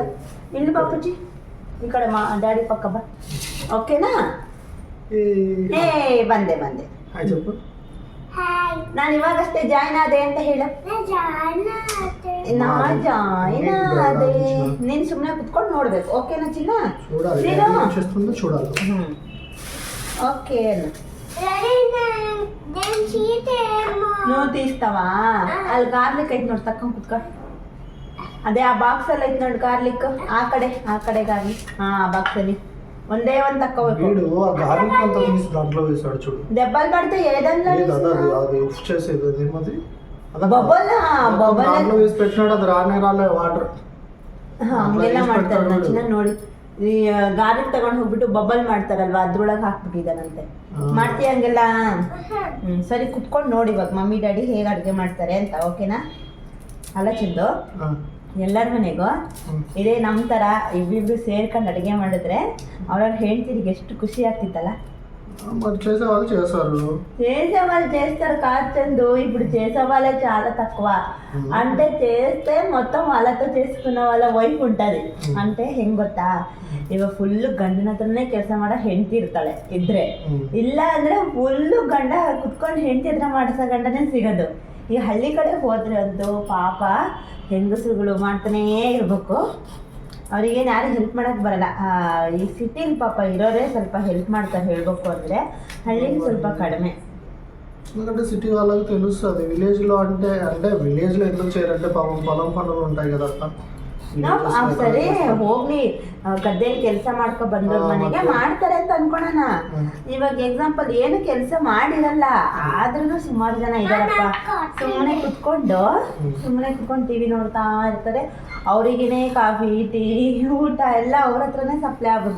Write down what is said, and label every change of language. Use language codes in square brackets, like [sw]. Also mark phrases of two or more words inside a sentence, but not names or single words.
[kn] ಇಲ್ಲಿ ಬಾಪುಜಿ ಈ ಕಡೆ ಡ್ಯಾಡಿ ಪಕ್ಕ ಬಾ, ಓಕೆನಾ? ಬಂದೆ ನಾನು ಇವಾಗಷ್ಟೇ ಜಾಯ್ನ್ ಆದೆ ಅಂತ ಹೇಳ. ನಾ ಜಾಯ್ನ್ ಆದೆ, ನೀನ್ ಸುಮ್ಮನೆ ಕುತ್ಕೊಂಡು ನೋಡ್ಬೇಕು, ಓಕೆನಾ ಚಿನ್ನ? [te] ఓకే నువ్వు తీస్తావా? [kn] ಅಲ್ಲಿ ಗಾರ್ಲಿಕ್ ಐತೆ ನೋಡಿ, ತಕ್ಕೊಂಡು ಕುತ್ಕ. ಅದೇ ಆ ಬಾಕ್ಸ್ ಅಲ್ಲಿ ಐತೆ ನೋಡಿ ಗಾರ್ಲಿಕ್, ಆ ಕಡೆ ಗಾರ್ಲಿಕ್. ಆ ಬಾಕ್ಸ್ ಅಲ್ಲಿ ಒಂದೇ ಒಂದು తక్కువ [te] గార్లిక్ అంతా తీసి దాంట్లో వేసాడు చూడు. దెబ్బలు పడితే ఏదన్నా అది ఉఫ్ చేసేది ఏమది బొబ్బల వేసి పెట్టినాడు, అది రాలే వాటర్. [kn] ಹಂಗೆಲ್ಲ ಮಾಡ್ತಾರೆ ಚಿನ್ನ ನೋಡಿ. ಈ ಗಾರ್ಲಿಕ್ ತಗೊಂಡು ಹೋಗ್ಬಿಟ್ಟು ಬಬಲ್ ಮಾಡ್ತಾರಲ್ವಾ, ಅದ್ರೊಳಗೆ ಹಾಕ್ಬಿಟ್ಟಿದ್ದಾನಂತೆ. ಮಾಡ್ತೀಯ ಹಂಗೆಲ್ಲ? ಸರಿ ಕುತ್ಕೊಂಡು ನೋಡಿ ಇವಾಗ [en] mummy daddy [kn] ಹೇಗೆ ಅಡುಗೆ ಮಾಡ್ತಾರೆ ಅಂತ, ಓಕೆನಾ? ಅಲ್ಲ ಚಿಂದು, ಎಲ್ಲರ ಮನೆಗೂ ಇದೇ ನಮ್ಮ ಥರ ಇಬ್ಬಿಬ್ರು ಸೇರ್ಕೊಂಡು ಅಡುಗೆ ಮಾಡಿದ್ರೆ ಅವ್ರವ್ರ ಹೆಂಡ್ತಿರಿಗೆ ಎಷ್ಟು ఖుషి ಆಗ್ತಿತ್ತಲ್ಲ. [te] చేసేవాళ్ళు చేస్తారు కాచందు, ఇప్పుడు చేసే వాళ్ళే చాలా తక్కువ. అంటే చేస్తే మొత్తం వాళ్ళతో చేసుకున్న వాళ్ళ వైఫ్ ఉంటుంది. [kn] అంటే ಹೆಂಗ್ ಗೊತ್ತಾ, ಇವಾಗ ಫುಲ್ಲು ಗಂಡನ ಹತ್ರನೇ ಕೆಲಸ ಮಾಡೋ ಹೆಂಡತಿ ಇರ್ತಾಳೆ ಇದ್ರೆ, ಇಲ್ಲ ಅಂದ್ರೆ ಫುಲ್ಲು ಗಂಡ ಕುತ್ಕೊಂಡು ಹೆಂಡತಿ ಹತ್ರ ಮಾಡಿಸೋ ಗಂಡನೇ ಸಿಗೋದು. ಈ ಹಳ್ಳಿ ಕಡೆ ಹೋದ್ರೆ ಅಂತೂ ಪಾಪ ಹೆಂಗಸುಗಳು ಮಾಡ್ತಾನೇ ಇರಬೇಕು, ಅವ್ರಿಗೇನು ಯಾರು ಹೆಲ್ಪ್ ಮಾಡೋಕ್ಕೆ ಬರಲ್ಲ. ಈ ಸಿಟಿಲಿ ಪಾಪ ಇರೋರೇ ಸ್ವಲ್ಪ ಹೆಲ್ಪ್ ಮಾಡ್ತಾರೆ ಹೇಳ್ಬೇಕು ಅಂದರೆ, ಹಳ್ಳಿಲಿ ಸ್ವಲ್ಪ ಕಡಿಮೆ. [te] ఎందుకంటే సిటీ వాళ్ళకి తెలుస్తుంది, విలేజ్లో అంటే విలేజ్లో ఎందుకు చేయరంటే పాపం పొలం పనులు ఉంటాయి కదా. [kn] ಸರಿ ಹೋಗ್ಲಿ, ಗದ್ದೆಯಲ್ಲಿ ಕೆಲಸ ಮಾಡ್ಕೊ ಬಂದವ್ರ ಮನೆಗೆ ಮಾಡ್ತಾರೆ ಅಂತ ಅನ್ಕೊಳೋಣ. ಇವಾಗ ಎಕ್ಸಾಂಪಲ್ ಏನು ಕೆಲಸ ಮಾಡಿರಲ್ಲ, ಆದ್ರೂ ಸುಮಾರು ಜನ ಇದಾರಪ್ಪ, ಸುಮ್ಮನೆ ಕುತ್ಕೊಂಡು ಟಿವಿ ನೋಡ್ತಾ ಇರ್ತಾರೆ. ಅವ್ರಿಗೇನೆ [en] coffee tea [kn] ಊಟ ಎಲ್ಲ ಅವ್ರ ಹತ್ರನೇ ಸಪ್ಲೈ ಆಗೋದು.